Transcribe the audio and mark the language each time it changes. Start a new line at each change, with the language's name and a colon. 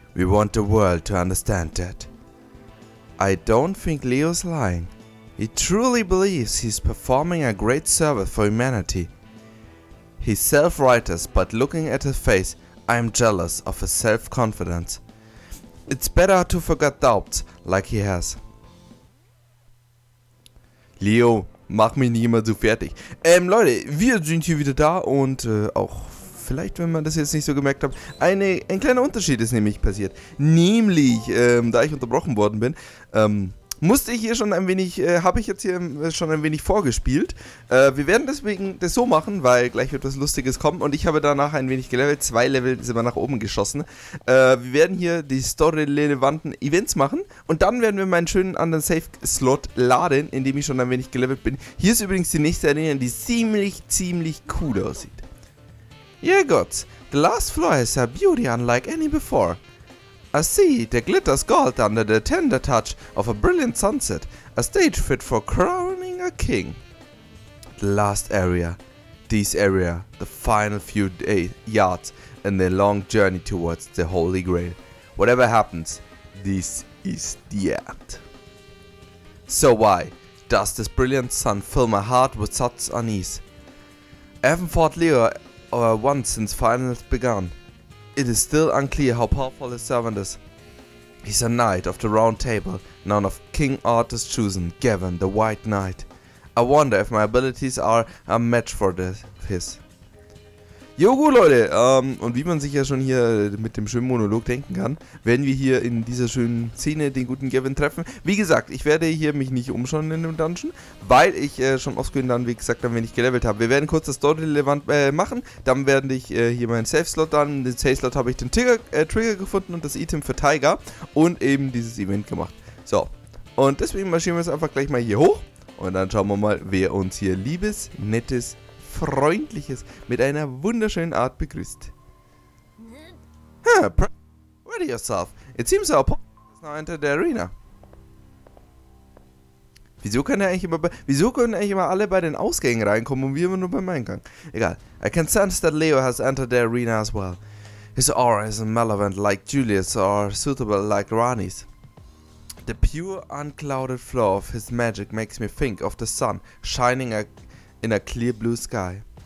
English: We want the world to understand that. I don't think Leo's lying. He truly believes he's performing a great service for humanity. He's self-righteous, but looking at his face, I am jealous of his self-confidence. It's better to forget doubts like he has.
German: Leo, mach mich nicht immer so fertig. Leute, wir sind hier wieder da und auch vielleicht, wenn man das jetzt nicht so gemerkt hat, ein kleiner Unterschied ist nämlich passiert. Nämlich, da ich unterbrochen worden bin, musste ich hier schon ein wenig, habe ich jetzt hier schon ein wenig vorgespielt. Wir werden deswegen das so machen, weil gleich wird was Lustiges kommen und ich habe danach ein wenig gelevelt, 2 Level sind wir nach oben geschossen. Wir werden hier die story-relevanten Events machen und dann werden wir meinen schönen anderen Save-Slot laden, in dem ich schon ein wenig gelevelt bin. Hier ist übrigens die nächste Arena, die ziemlich cool aussieht.
English: Yeah, gods, the last floor has a beauty unlike any before. A sea that glitters gold under the tender touch of a brilliant sunset, a stage fit for crowning a king. The last area, this area, the final few yards in the long journey towards the Holy Grail. Whatever happens, this is the end. So why does this brilliant sun fill my heart with such unease? I haven't fought Leo once since finals began. It is still unclear how powerful his servant is. He's a knight of the round table, none of King Arthur's chosen, Gavin, the White Knight. I wonder if my abilities are a match for his.
German: Jo gut Leute, und wie man sich ja schon hier mit dem schönen Monolog denken kann, werden wir hier in dieser schönen Szene den guten Gavin treffen. Wie gesagt, ich werde hier mich nicht umschauen in dem Dungeon, weil ich schon offscreen dann, wie gesagt, dann wenig gelevelt habe. Wir werden kurz das Story-relevant machen, dann werde ich hier meinen Save-Slot dann, den Save-Slot habe ich den Trigger gefunden und das Item für Tiger und eben dieses Event gemacht. So, und deswegen marschieren wir jetzt einfach gleich mal hier hoch und dann schauen wir mal, wer uns hier liebes, nettes, Freundliches mit einer wunderschönen Art begrüßt.
English: Ready yourself. It seems our opponent has now entered the arena.
German: Wieso können eigentlich immer alle bei den Ausgängen reinkommen und wir immer nur beim Eingang? Egal.
English: I can sense that Leo has entered the arena as well. His aura isn't malevolent like Julius or suitable like Rani's. The pure, unclouded flow of his magic makes me think of the sun shining in a clear blue sky.